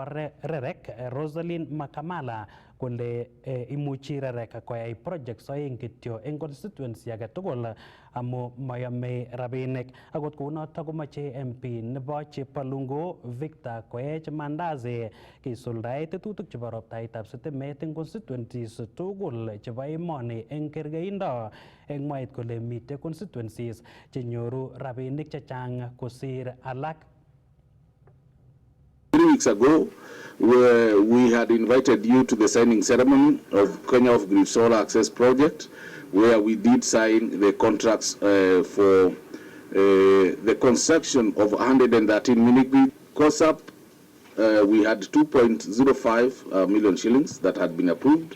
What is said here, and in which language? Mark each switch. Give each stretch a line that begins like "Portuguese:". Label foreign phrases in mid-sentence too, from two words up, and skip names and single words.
Kalenjin: REREC Rosalind Makamala kole imuchi REREC koyai projects oeng kityo eng constituency age tugul amu mayome rabinik akot kounoto komache MP nebo Chepalungu Victor Koech Mandazi kisuldae tetutik chebo roptaetab sitimet eng constituencies tugul chebo emoni eng kergeindo eng mwaet kole mitei constituencies chenyoru rabinik chechang kosir alak.
English: 3 weeks ago, we had invited you to the signing ceremony of Kenya Off-Grid Solar Access Project, where we did sign the contracts for the construction of 113 mini-grid. COSAP, we had 2.05 million shillings that had been approved.